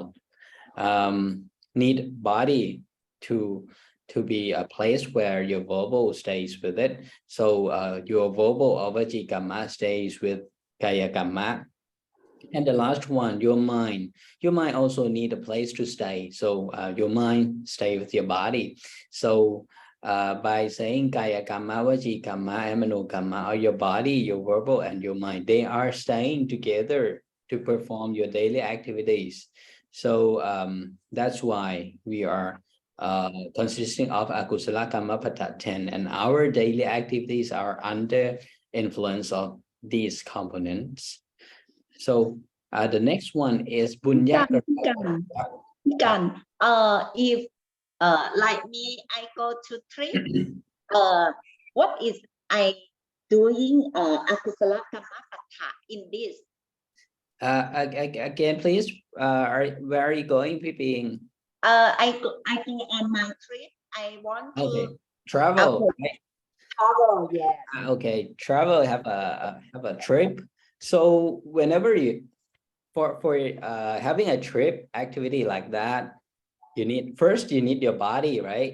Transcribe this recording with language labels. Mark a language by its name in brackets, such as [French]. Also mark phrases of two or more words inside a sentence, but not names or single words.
[English] Need body to be a place where your verbal stays with it. So your verbal or vajikama stays with [Pali] kaya kamma. [English] And the last one, your mind also need a place to stay. So your mind stay with your body. So by saying [Pali] kaya kamma, vajikama, [English] and manokamma, or your body, your verbal, and your mind, they are staying together to perform your daily activities. So that's why we are consisting of [Pali] akusala kamma pata [English] 10, and our daily activities are under influence of these components. So the next one is bunya. if like me I go to trip what is I doing [Pali] akusala kamma pata [English] in this Again, please. Where are you going, Piping? I go on my trip I want to travel. right? Travel, yes. Okay, travel, have a trip. So whenever you for having a trip activity like that, you need your body, right?